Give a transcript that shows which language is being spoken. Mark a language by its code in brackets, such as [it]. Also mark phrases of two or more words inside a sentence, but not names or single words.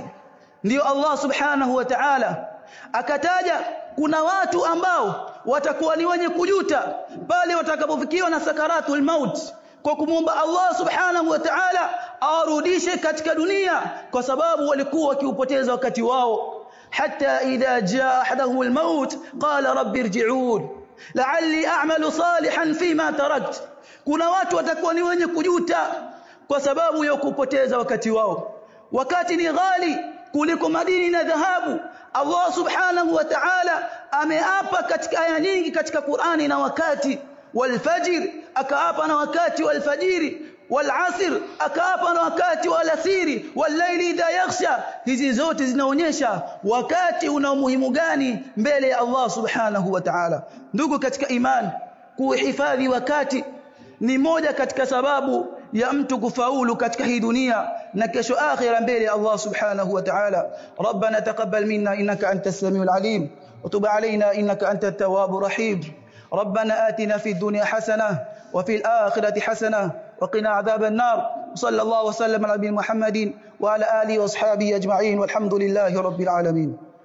[sw] Ndio [ar] الله سبحانه وتعالى [sw] akataja kuna watu ambao watakuwa ni wenye kujuta pale watakapofikiwa na [ar] سكرات الموت, [sw] kwa kumwomba [ar] الله سبحانه وتعالى [sw] awarudishe katika dunia, kwa sababu walikuwa wakiupoteza wakati wao. [ar] حتى إذا جاء أحدهم الموت قال رب ارجعون لعلي أعمل صالحا فيما تركت. [sw] Kuna watu watakuwa ni wenye kujuta kwa sababu ya kupoteza wakati wao. Wakati ni ghali kuliko madini na dhahabu. [ar] الله سبحانه وتعالى [sw] ameapa katika aya nyingi katika Qur'ani na wakati. Walfajr akaapa na wakati walfajiri, walasr akaapa na wakati walasiri, [ar] والليل إذا يغشى. [sw] Hizi zote zinaonyesha wakati una umuhimu gani mbele ya [ar] الله سبحانه وتعالى. [sw] Ndugu katika imani, kuhifadhi wakati ni moja katika sababu ya mtu kufaulu katika hii dunia na kesho akhira mbele ya [ar] الله سبحانه وتعالى. ربنا تقبل منا إنك أنت السميع العليم وتب علينا إنك أنت التواب الرحيم. ربنا آتنا في الدنيا حسنة وفي الآخرة حسنة وقنا عذاب النار. صلى الله وسلم على نبينا محمد وعلى آله وأصحابه أجمعين والحمد لله رب العالمين.